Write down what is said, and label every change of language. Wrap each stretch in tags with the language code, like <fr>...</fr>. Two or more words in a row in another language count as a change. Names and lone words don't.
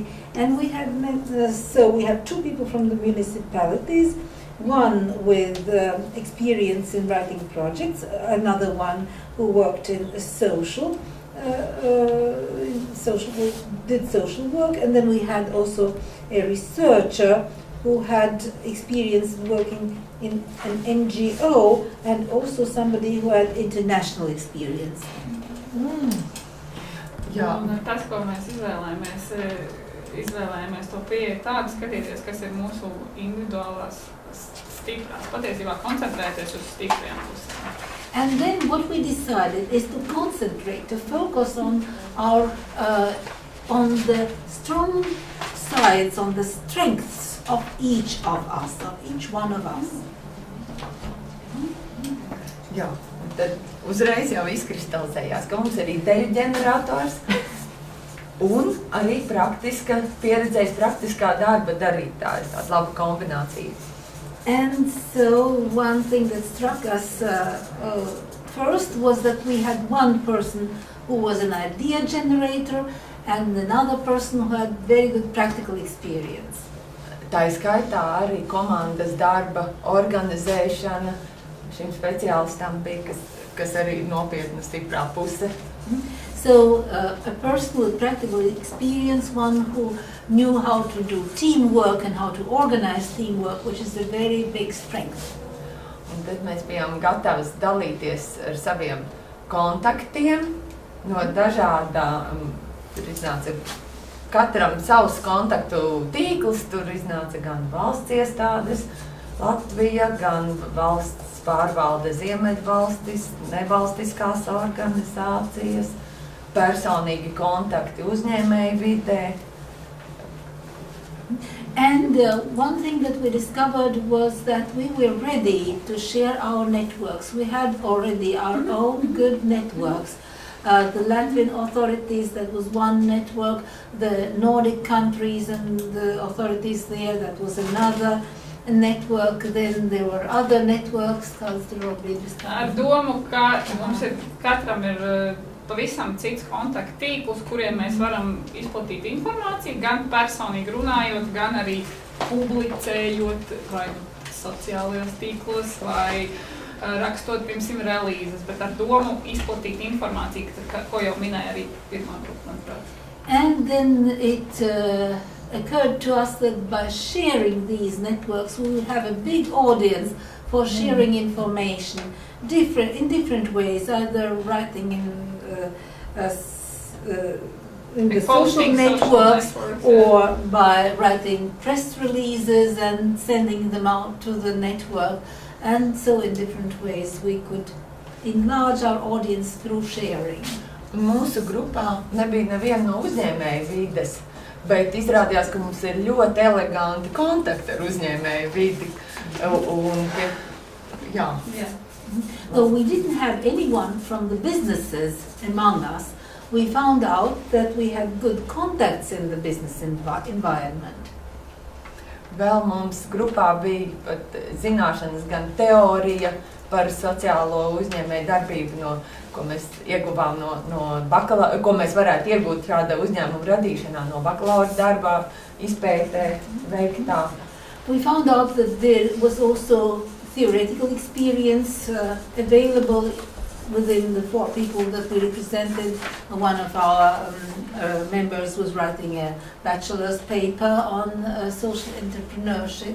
<en>And we had we have 2 people from the municipalities, one with experience in writing projects, another one who worked in social work, and then we had also a researcher who had experience working in an NGO, and also somebody who had international experience.</en> <lv>Jā. Un tas, ko mēs izvēlējāmies to pieeju tādu skatīties, kas ir mūsu individuālās stiprās, patiesībā koncentrēties uz stipriem pusēm.</lv> <en>And then what we decided is to concentrate, to focus on our, on the strong sides, on the strengths of each of us, of each one of us.</en> <lv>Jā, un tad uzreiz jau izkristalizējās, ka mums ir ideju ģenerators un arī pieredzējis praktiskā darba darītājs, tāda laba kombinācija.</lv> <en>And so one thing that struck us first was that we had one person who was an idea generator and another person who had very good practical experience.</en> <lv>Tā skaitā arī komandas darba organizēšana šim speciālistam bija, kas arī nopietna stiprā puse.</lv> <en>So a person with practical experience, one who knew how to do teamwork and how to organize teamwork, which is a very big strength.</en> <lv>Un tad mēs bijām gatavi dalīties ar saviem kontaktiem no dažādām, tur iznāca katram savs kontaktu tīkls, tur iznāca gan valsts iestādes, Latvija, gan valsts pārvalde Ziemeļvalstis, nevalstiskās organizācijas, personīgi kontakti uzņēmēju vidē.</lv> <en>And one thing that we discovered was that we were ready to share our networks. We had already our own good networks. The Latvian authorities, that was one network, the Nordic countries and the authorities there, that was another network, then there were other networks.</en> <lv>Ar domu, ka mums katram ir pavisam cits kontakttīkls, kuriem mēs varam izplatīt informāciju, gan personīgi runājot, gan arī publicējot vai sociālajos tīklos, vai rakstot, piemēram, relīzes, bet ar domu izplatīt informāciju, ko jau minēja arī pirmā grupa, manuprāt.</lv> <en>And then it occurred to us that by sharing these networks, we will have a big audience for sharing information in different ways, either writing in the social networks or by writing press releases and sending them out to the network. And so in different ways we could enlarge our audience through sharing.</en> <lv>Mūsu grupā nebija neviena no uzņēmēju vides, bet izrādījās, ka mums ir ļoti eleganti kontakti ar uzņēmēju vidi.</lv> <en>Though we didn't have anyone from the businesses among us, we found out that we had good contacts in the business environment.</en> <lv>Vēl mums grupā bija pat zināšanas gan teorija par sociālo uzņēmēju darbību, ko mēs ieguvām ko mēs varētu iegūt šāda uzņēmuma radīšanā no bakalaura darbā, izpētē, veiktā.</lv> <en>We found out that there was also theoretical experience available within the 4 people that we represented. One of our members was writing a bachelor's paper on social entrepreneurship.</en>